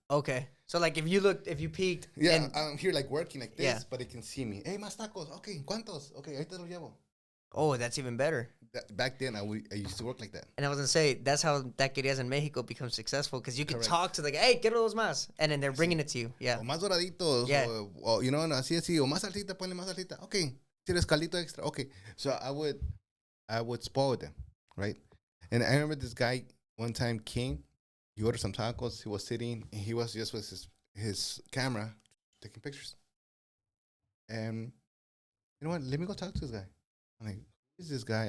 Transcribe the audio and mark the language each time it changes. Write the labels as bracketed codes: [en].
[en] Okay. So, like, if you peeked. Yeah, I'm here, like, working like this, yeah. But they can see me. Hey, [es] más tacos. [en] Okay, [es] ¿cuántos? [en] Okay, [es] ahorita lo llevo. [en] Oh, that's even better. Back then, I used to work like that. And I was going to say, that's how taquerias in Mexico become successful, because you can talk to, like, hey, [es] quiero dos más. [en] And then they're bringing it to you. Yeah. [es] O más doraditos. [en] Yeah. [es] O así. O más salsita, ponle más salsita. Okay. ¿Quieres caldito extra? Okay. [en] So I would spoil them, right? And I remember this guy one time came. He ordered some tacos. He was sitting, and he was just with his camera taking pictures. And you know what? Let me go talk to this guy. I'm like, who is this guy?